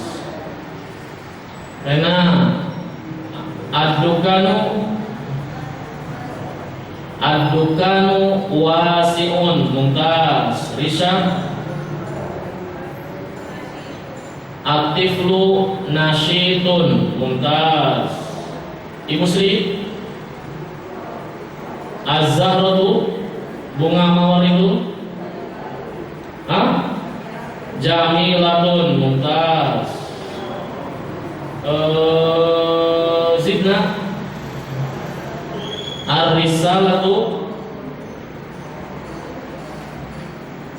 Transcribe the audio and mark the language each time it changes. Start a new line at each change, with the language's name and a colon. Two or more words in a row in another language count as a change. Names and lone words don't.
Arabic: Rena. الدكان واسع. Mumtaz. Risha. الطفل نشيط. Mumtaz. Ibu Sri.
Indonesian: Az-zahratu, bunga mawar itu.
Arabic: جميلة. ممتاز. Zidna. Ar-risalatu